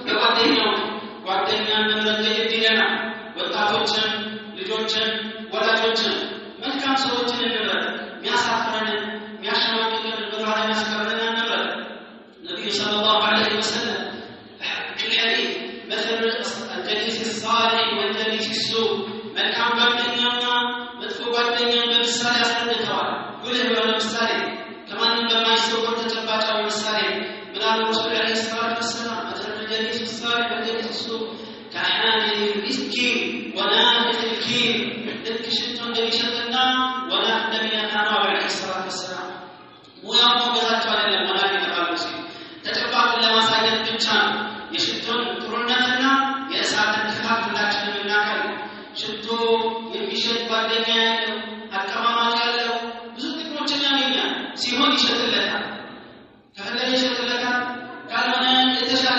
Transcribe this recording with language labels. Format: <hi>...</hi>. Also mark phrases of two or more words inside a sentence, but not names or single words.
<am>ጓደኛን መምረጥ ግድ ይለናል። ወጣቶችን፣ ልጆችን፣ ወላጆችን መልካም ሰዎችን እንምረጥ። የሚያሳፍረንን የሚያሸማቅቀንን ወደኋላ የሚያስቀረንን እንምረጥ። ነቢዩ</am> <ar>صلى الله عليه وسلم</ar> <am>ፊልሐዲስ</am> <ar>مثل الجليس الصالح والجليس السوء</ar> <am>መልካም ጓደኛና መጥፎ ጓደኛ በምሳሌ አስረድተዋል። ጉልህ የሆነ ምሳሌ ከማንም በማይሰወር ተጨባጫዊ ምሳሌ ምናሉ</am> <ar>رسول عليه الصلاة والسلام مثل الجليس الصالح والجليس السوء كحامل المسك ونافخ الكير</ar> <am>ልክ ሽቶ እንደሚሸጥና ወላ እንደሚነካው ዐለይሂ</am> <ar>الصلاة والسلام</ar> <am>ሙያው ገዛቸው አይደለም ማለት የተባለው ሲል ተጨባጭን ለማሳየት ብቻ ነው። የሽቶን ጥሩነትና የእሳትን ክፋት ሁላችንም እናውቃለን። ሽቶ የሚሸጥ ጓደኛ ያለው አቀማማጭ ያለው ብዙ ጥቅሞችን ያገኛል። ሲሆን ይሸጥለታል፣ ከፈለገ ይሸጥለታል፣ ካልሆነ የተሻለ</am>